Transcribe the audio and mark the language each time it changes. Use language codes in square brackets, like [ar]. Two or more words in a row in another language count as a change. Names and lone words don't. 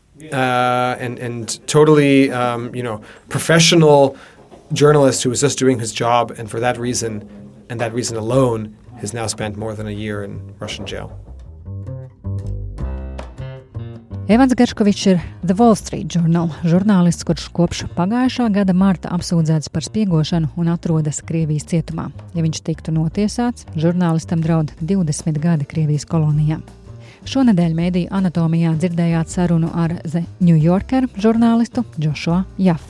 [en] and totally professional journalist who was just doing his job, and for that reason and that reason alone has now spent more than a year in Russian jail. [lv] Evans Gerškovičs ir The Wall Street Journal žurnālists, kurš kopš pagājušā gada marta apsūdzēts par spiegošanu un atrodas Krievijas cietumā. Ja viņš tiktu notiesāts, žurnālistam draud 20 gadi Krievijas kolonijā. Šonedēļ Mediju Anatomijā dzirdējāt sarunu ar NewYorker žurnālistu Džošua Jaffa.